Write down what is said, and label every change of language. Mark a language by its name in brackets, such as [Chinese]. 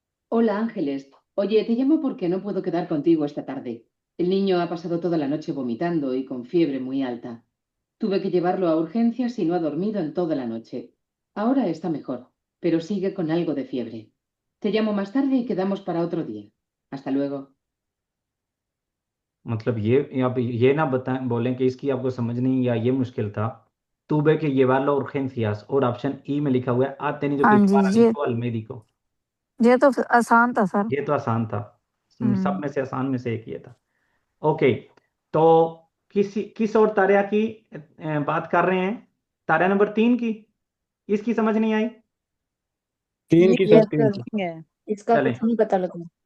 [Spanish] Hola Ángeles, oye, te llamo porque no puedo quedar contigo esta tarde. El niño ha pasado toda la noche vomitando y con fiebre muy alta. Tuve que llevarlo a urgencias y no ha dormido en toda la noche. Ahora está mejor, pero sigue con algo de fiebre. Te llamo más tarde y quedamos para otro día. Hasta luego. [Hindi] मतलब ये आप ये ना बताएं, बोलें कि इसकी आपको समझ नहीं या ये मुश्किल था। [Spanish] tuve que llevarlo a urgencias [Hindi] और ऑप्शन ई में लिखा हुआ है [Spanish] ha tenido que [Hindi] हाँ जी, [Spanish] llevar al hijo al médico। [Hindi] ये तो आसान था सर। ये तो आसान था, सब हम्म। में से आसान में से एक ये था। ओके तो किस और तारिया की बात कर रहे हैं? तारिया नंबर 3 की, इसकी समझ नहीं आई? 3 की ये सर, 3 की। है इसका चलें कुछ नहीं पता लगा।